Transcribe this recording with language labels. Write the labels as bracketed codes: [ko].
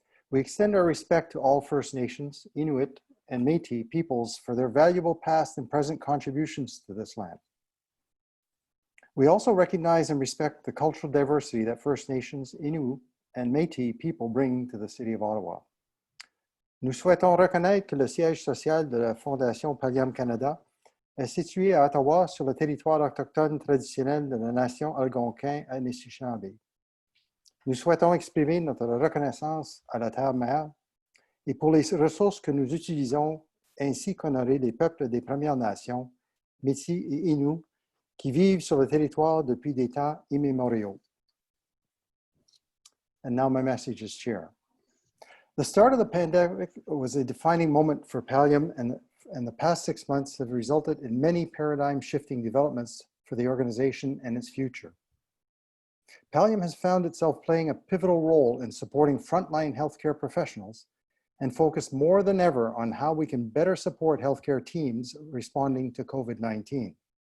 [en] We extend our respect to all First Nations, Inuit, and Métis peoples for their valuable past and present contributions to this land. We also recognize and respect the cultural diversity that First Nations, Inuit, and Métis people bring to the City of Ottawa. [fr] Nous souhaitons reconnaître que le siège social de la Fondation Pallium Canada est situé à Ottawa sur le territoire autochtone traditionnel de la nation algonquin Anishinaabe. Nous souhaitons exprimer notre reconnaissance à la Terre-Mère et pour les ressources que nous utilisons, ainsi qu'honorer les peuples des Premières Nations, Métis et Inuits, qui vivent sur le territoire depuis des temps immémoriaux. [en] And now my message as chair. The start of the pandemic was a defining moment for Pallium, and the past 6 months have resulted in many paradigm-shifting developments for the organization and its future. Pallium has found itself playing a pivotal role in supporting frontline healthcare professionals and focused more than ever on how we can better support healthcare teams responding to COVID-19.